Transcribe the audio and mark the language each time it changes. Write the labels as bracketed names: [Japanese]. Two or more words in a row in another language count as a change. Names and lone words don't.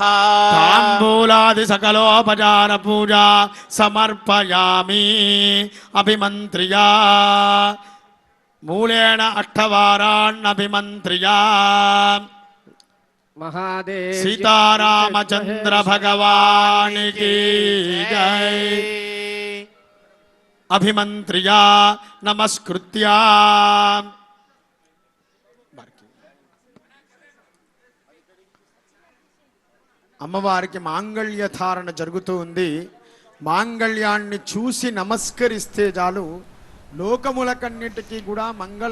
[Sanskrit] ताम्बूलादि सकलो उपचार पूजा समर्पयामि अभिमन्त्र्या मूलेन अष्टवारान्नभिमन्त्र्या। महादेव [Hindi] सीतारामचंद्र भगवान की जय। [Sanskrit] अभिमन्त्र्या नमस्कृत्या [Telugu] అమ్మవారికి మాంగళ్య ధారణ జరుగుతూ ఉంది. మాంగళ్యాన్ని చూసి నమస్కరిస్తే చాలు లోకములకన్నిటికీ కూడా మంగళ.